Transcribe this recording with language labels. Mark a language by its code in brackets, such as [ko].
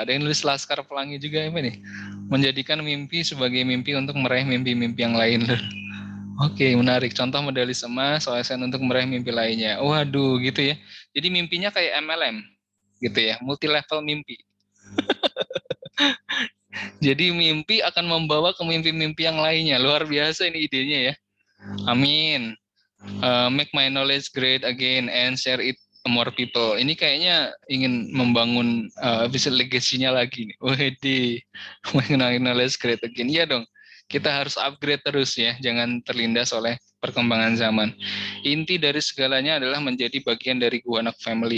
[id] Ada yang nulis Laskar Pelangi juga apa nih? Menjadikan mimpi sebagai mimpi untuk meraih mimpi-mimpi yang lain. Oke, menarik. Contoh medali emas OSN untuk meraih mimpi lainnya. Waduh, gitu ya. Jadi mimpinya kayak MLM, gitu ya. Multi level mimpi. Jadi mimpi akan membawa ke mimpi-mimpi yang lainnya. Luar biasa ini idenya ya. Amin. [en] Make my knowledge great again and share it to more people. [id] Ini kayaknya ingin membangun bisa legasinya lagi nih. [en] Wede, make my knowledge great again. [id] Iya dong. Kita harus upgrade terus ya. Jangan terlindas oleh perkembangan zaman. Inti dari segalanya adalah menjadi bagian dari Guanak Family.